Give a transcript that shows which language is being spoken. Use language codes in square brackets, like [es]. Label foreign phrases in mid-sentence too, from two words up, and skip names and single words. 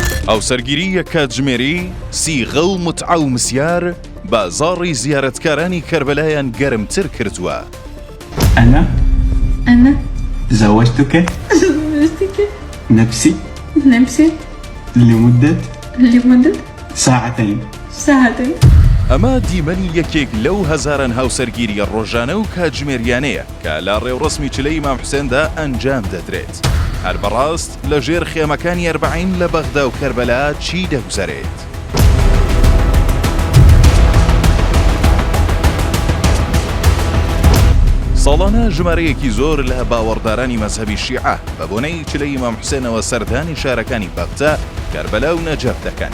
[ckb] هاوسەرگیری کاتژمێری سیغە و متعە و مسیار بازاڕی زیارەتکارانی کەربەلایان گەرمتر کردووە. [ar] أنا زوجتك نفسي لمدة ساعتين. [ckb] ئەمە دیمەنی یەکێک لەو هەزاران هاوسەرگیریە ڕۆژانە و کاتژمێریانەیە کە لە ڕێوڕسمی چلەی ئیمام حوسێندا ئەنجام دەدرێت. هەر بەڕاست لە ژێر خێمەکانی ئەربەعین لە بەغدا و کەربەلا چی دەگوزارێت؟ ساڵانە ژمارەیەکی زۆر لە باوەڕدارانی مەزهەبی شیعە بە بۆنەی چلەی ئیمام حوسێنەوە سەردانی شارەکانی بەغدا، کەربەلا و نەجەف دەکەن.